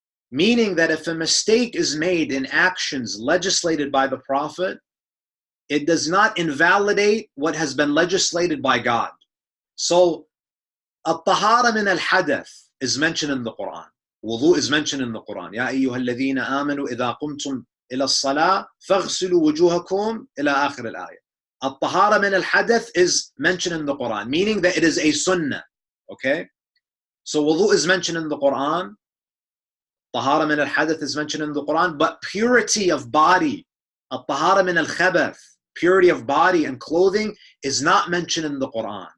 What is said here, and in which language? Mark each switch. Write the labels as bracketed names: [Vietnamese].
[English] Meaning that if a mistake is made in actions legislated by the Prophet, it does not invalidate what has been legislated by God. So, [Arabic] الطهارة من الحدث [English] is mentioned in the Quran. Wudu is mentioned in the Quran. [Arabic] يا أيها الذين آمنوا إذا قمتم إلى الصلاة فاغسلوا وجوهكم إلى آخر الآية. الطهارة من الحدث [English] is mentioned in the Quran, meaning that it is a sunnah. Okay? So wudu is mentioned in the Quran. [Arabic] طهارة من الحدث [English] is mentioned in the Quran, but purity of body, [Arabic] الطهارة من الخبث, [English] purity of body and clothing, is not mentioned in the Quran.